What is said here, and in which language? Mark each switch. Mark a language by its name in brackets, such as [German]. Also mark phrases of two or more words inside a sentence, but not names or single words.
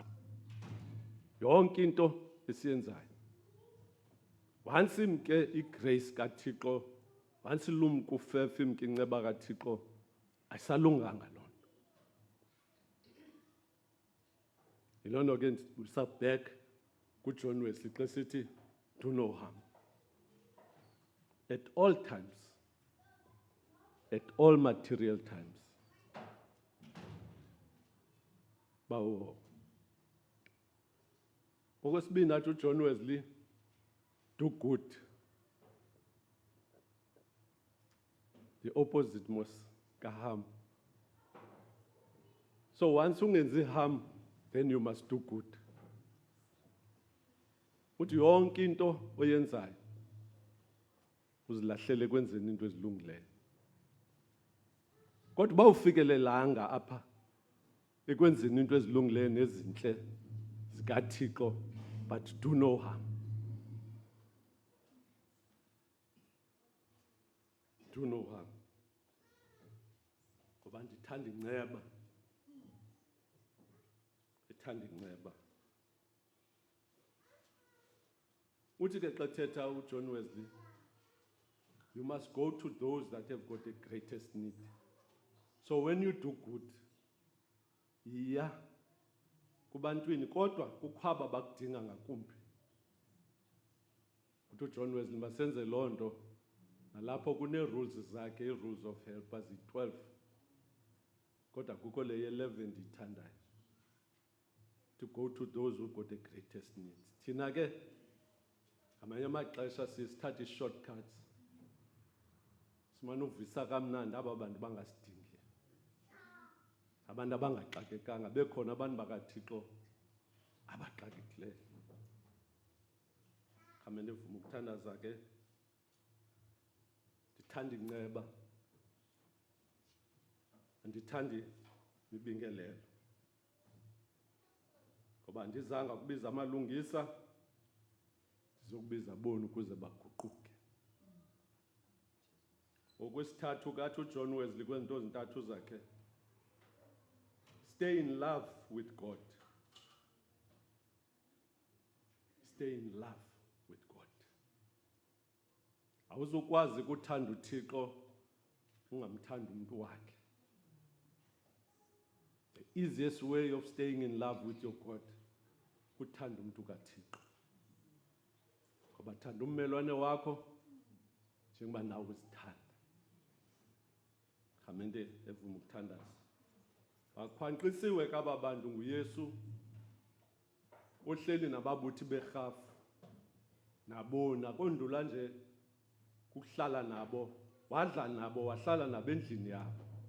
[Xhosa] Yonke into esiyenzayo, once imke igrace kaThixo, once lumke ufefe imke inceba kaThixo, ayisalunganga loo nto. Yiloo nto ke usabhek kuJohn Wesley xa sithi [English] do no harm. At all times, at all material times. [Xhosa] Bawo. Okwesibini athi uJohn Wesley, [English] do good. The opposite mos ka-harm. So once ungenzi harm, then you must do good. [Xhosa] Uthi yonke into oyenzayo uzilahlele ekwenzeni into ezilungileyo. Kodwa uba ufikelelanga apha ekwenzeni into ezilungileyo nezintle zikaThixo, [English] but do no harm. Do no harm. [Xhosa] Ngoba ndithanda inceba. Ndithanda inceba. Uthi ke xa thetha uJohn Wesley, [English] you must go to those that have got the greatest need. So when you do good, [Xhosa] iya kubantwini kodwa kukho aba bakudinga ngakumbi. Uthi uJohn Wesley masenze loo nto, nalapho kune-rules zakhe, [English] ii-rules of helpers i-12. [Xhosa] Kodwa kukho le ye-11 ndiyithandayo. [English] To go to those who got the greatest needs. [Xhosa] Thina ke ngamanye amaxesha sithatha i-shortcuts. Simane uvisa kamnandi aba bantu bangasidingi. Abantu abangaxakekanga, bekhona abantu bakaThixo abaxakekileyo. Khamene vuma ukuthandaza ke. Ndithanda inceba. Andithandi imibingelelo. Ngoba ndizanga kubiza amalungisa, ndizokubiza bona ukuze baguquke. Okwesithathu kathi uJohn Wesley kwezinto ezintathu zakhe, [English] stay in love with God. Stay in love with God. [Xhosa] Awuzukwazi ukuthanda uThixo ungamthandi umuntu wakhe. [English] The easiest way of staying in love with your God, [Xhosa] kuthanda umuntu kaThixo. Ngoba thanda ummelwane wakho njengoba nawe uzithanda. Khamente evuma ukuthandaza. Bakhwanqisiwe kaba bantu nguYesu, ohleli nababuthi berhafu, nabona kondula nje kuhlala nabo, wadla nabo, wahlala nabo endlini yabo.